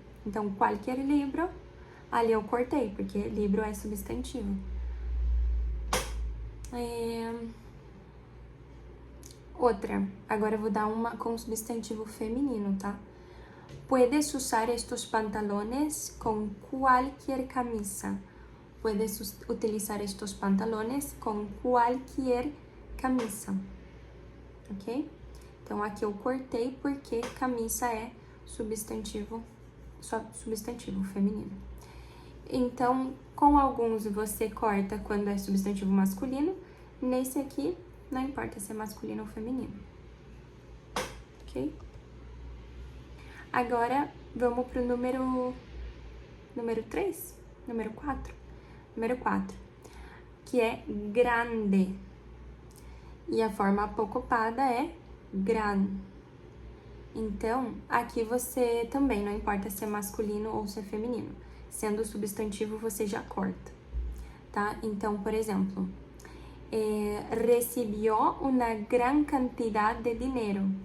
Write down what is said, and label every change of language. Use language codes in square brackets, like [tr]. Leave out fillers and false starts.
[pt] Então, qualquer livro, ali eu cortei, porque livro é substantivo. Outra, agora eu vou dar uma com substantivo feminino, tá? [es] Puedes usar estos pantalones con cualquier camisa. Puedes utilizar estos pantalones con cualquier camisa. [pt] Ok? Então, aqui eu cortei porque camisa é substantivo, só substantivo feminino. Então, com alguns você corta quando é substantivo masculino. Nesse aqui, não importa se é masculino ou feminino. Ok? Agora, vamos pro número 3? Número 4? Número 4, que é grande. E a forma apocopada é gran. Então, aqui você também, não importa se é masculino ou se é feminino. Sendo substantivo, você já corta, tá? Então, por exemplo, [es] recibió una gran cantidad de dinero.